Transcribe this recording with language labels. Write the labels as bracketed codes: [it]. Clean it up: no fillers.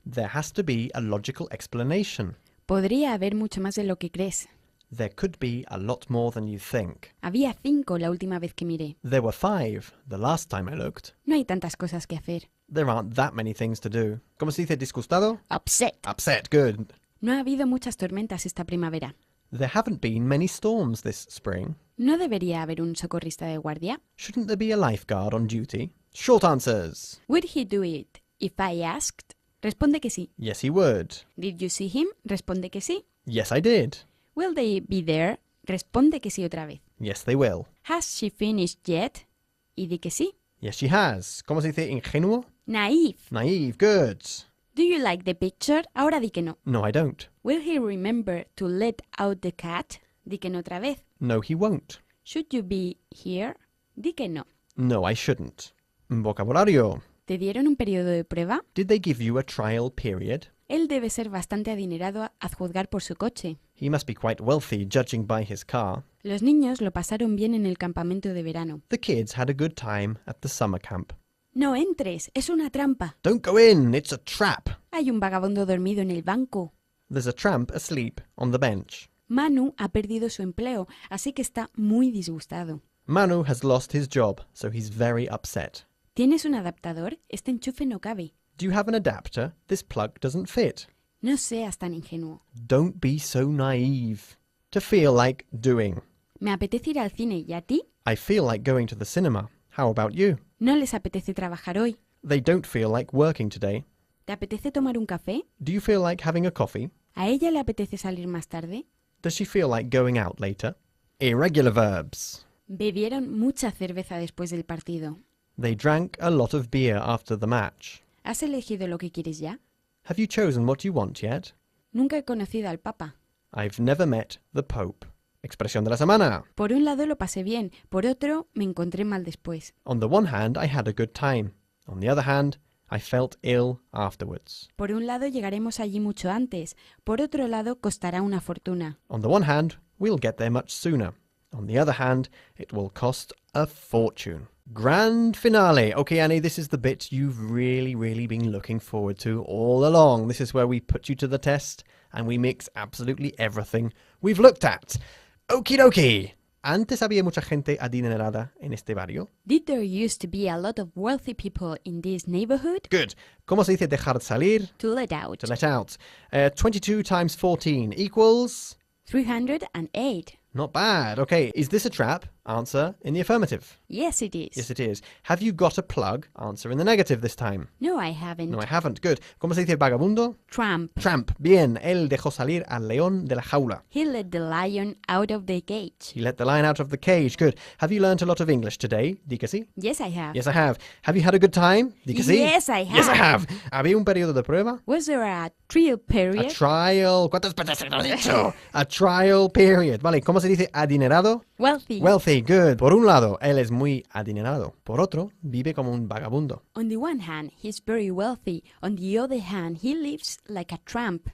[en] There has to be a logical explanation. [es] Podría haber mucho más de lo que crees. [en] There could be a lot more than you think. [es] Había 5 la última vez que miré. [en] There were 5 the last time I looked. [es] No hay tantas cosas que hacer. [en] There aren't that many things to do. [es] ¿Cómo se dice disgustado? [en] Upset. Upset. Good. [es] No ha habido muchas tormentas esta primavera. [en] There haven't been many storms this spring. [es] ¿No debería haber un socorrista de guardia? [en] Shouldn't there be a lifeguard on duty? Short answers. Would he do it if I asked? [es] Responde que sí. [en] Yes, he would. Did you see him? [es] Responde que sí. [en] Yes, I did. Will they be there? [es] Responde que sí otra vez. [en] Yes, they will. Has she finished yet? [es] Y di que sí. [en] Yes, she has. [es] ¿Cómo se dice ingenuo? [en] Naive. Naive. Good. Do you like the picture? [es] Ahora di que no. [en] No, I don't. Will he remember to let out the cat? [es] Di que no otra vez. [en] No, he won't. Should you be here? [es] Di que no. [en] No, I shouldn't. [es] Vocabulario. ¿Te dieron un periodo de prueba? [en] Did they give you a trial period? [es] Él debe ser bastante adinerado a juzgar por su coche. [en] He must be quite wealthy, judging by his car. [es] Los niños lo pasaron bien en el campamento de verano. [en] The kids had a good time at the summer camp. [es] No entres, es una trampa. [en] Don't go in, it's a trap. [es] Hay un vagabundo dormido en el banco. [en] There's a tramp asleep on the bench. [es] Manu ha perdido su empleo, así que está muy disgustado. [en] Manu has lost his job, so he's very upset. [es] ¿Tienes un adaptador? Este enchufe no cabe. [en] Do you have an adapter? This plug doesn't fit. [es] No seas tan ingenuo. [en] Don't be so naive. To feel like doing. [es] Me apetece ir al cine, ¿y a ti? [en] I feel like going to the cinema. How about you? [es] ¿No les apetece trabajar hoy? [en] They don't feel like working today. [es] ¿Te apetece tomar un café? [en] Do you feel like having a coffee? [es] ¿A ella le apetece salir más tarde? [en] Does she feel like going out later? Irregular verbs. [es] Bebieron mucha cerveza después del partido. [en] They drank a lot of beer after the match. [es] ¿Has elegido lo que quieres ya? [en] Have you chosen what you want yet? [es] Nunca he conocido al Papa. [en] I've never met the Pope. [es] Expresión de la semana. Por un lado lo pasé bien, por otro me encontré mal después. [en] On the one hand, I had a good time. On the other hand, I felt ill afterwards. [es] Por un lado llegaremos allí mucho antes, por otro lado costará una fortuna. [en] On the one hand, we'll get there much sooner. On the other hand, it will cost a fortune. Grand finale. Okay, Annie, this is the bit you've really been looking forward to all along. This is where we put you to the test and we mix absolutely everything we've looked at. Okie dokie. [es] Antes había mucha gente adinerada en este barrio. [en] Did there used to be a lot of wealthy people in this neighborhood? Good. [es] ¿Cómo se dice dejar salir? [en] To let out. To let out. 22 times 14 equals... 308. Not bad. Okay, is this a trap? Answer in the affirmative. Yes, it is. Yes, it is. Have you got a plug? Answer in the negative this time. No, I haven't. No, I haven't. Good. [es] ¿Cómo se dice vagabundo? [en] Tramp. Tramp. [es] Bien. Él dejó salir al león de la jaula. [en] He let the lion out of the cage. He let the lion out of the cage. Good. Have you learnt a lot of English today? [es] Di que sí. [en] Yes, I have. Yes, I have. Have you had a good time? [es] Di que sí. [en] Yes, I have. Yes, I have. [es] ¿Había un periodo de prueba? [en] Was there a trial period? A trial. [es] ¿Cuántas veces lo he dicho? [en] A trial period. [es] Vale. ¿Cómo se dice adinerado? [en] Wealthy. Wealthy. Good. [es] Por un lado, él es muy adinerado. Por otro, vive como un vagabundo. [en] On the one hand, he's very wealthy. On the other hand, he lives like a tramp.